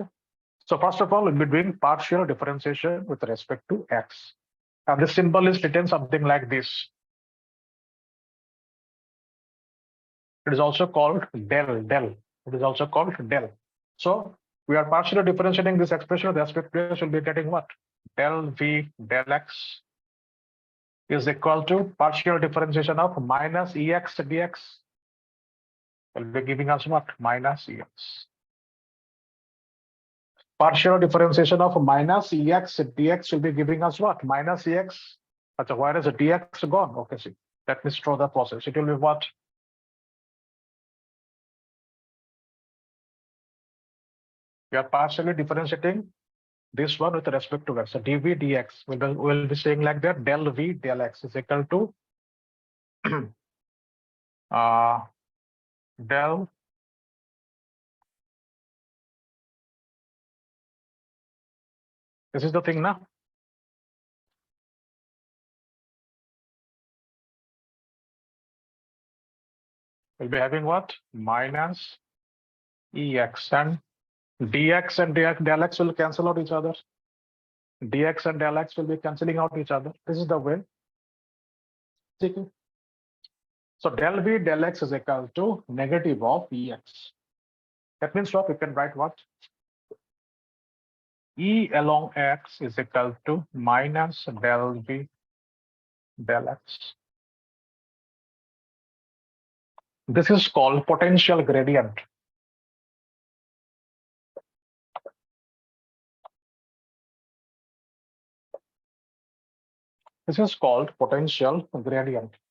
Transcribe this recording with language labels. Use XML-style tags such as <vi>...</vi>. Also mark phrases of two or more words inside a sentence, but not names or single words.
<en>So first of all, we'll be doing partial differentiation with respect to x. And the symbol is written something like this. It is also called del. It is also called del. So we are partially differentiating this expression with respect to x. Will be getting what? Del v del x is equal to partial differentiation of minus ex dx. Will be giving us what? Minus ex. Partial differentiation of minus ex dx will be giving us what? Minus ex. So where is the dx gone? Okay, see. Let me show the process. It will be what? We are partially differentiating this one with respect to x. So dv dx will be saying like that, del v del x is equal to del this is the thing now. We'll be having what? Minus ex, and dx and del x will cancel out each other. Dx and del x will be cancelling out each other. This is the way. So del v del x is equal to negative of ex. That means what? We can write what? E along x is equal to minus del v del x. This is called potential gradient. This is called potential gradient.</en>